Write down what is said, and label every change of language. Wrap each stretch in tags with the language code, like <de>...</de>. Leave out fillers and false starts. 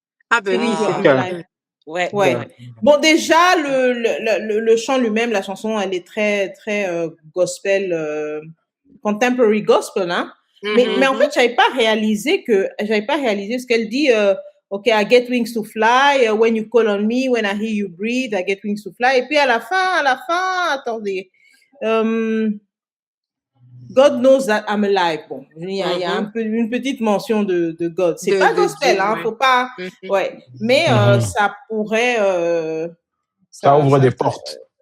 <fr>Ah, ben oui, Céline c'est bien. Ouais. Bon, déjà, le chant lui-même, la chanson, elle est très, très gospel, contemporary gospel, hein. Mais en fait, j'avais pas réalisé ce qu'elle dit.</fr> <en>Okay, I get wings to fly. When you call on me, when I hear you breathe, I get wings to fly.</en> <fr>Et puis à la fin, attendez.</fr> <en>God knows that I'm alive.</en> <fr>Bon, il y a une petite mention de God. C'est pas gospel, hein, faut pas. Ouais, mais ça pourrait. Ça ouvre des portes.</fr>